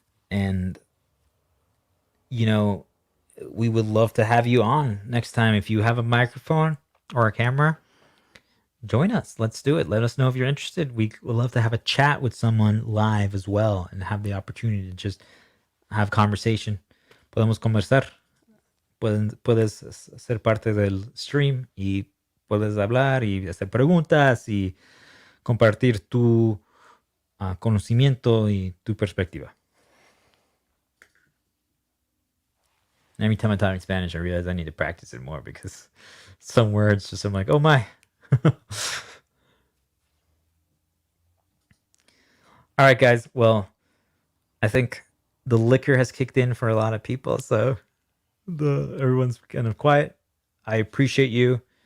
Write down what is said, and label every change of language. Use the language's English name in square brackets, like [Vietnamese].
[English] And, you know, we would love to have you on next time. If you have a microphone or a camera, join us. Let's do it. Let us know if you're interested. We would love to have a chat with someone live as well and have the opportunity to just have conversation. [Spanish] Podemos conversar. Puedes ser parte del stream y puedes hablar y hacer preguntas y compartir tu conocimiento y tu perspectiva. [English] Every time I talk in Spanish, I realize I need to practice it more because some words just I'm like, oh my. All right, guys. Well, I think the liquor has kicked in for a lot of people, so everyone's kind of quiet. I appreciate you.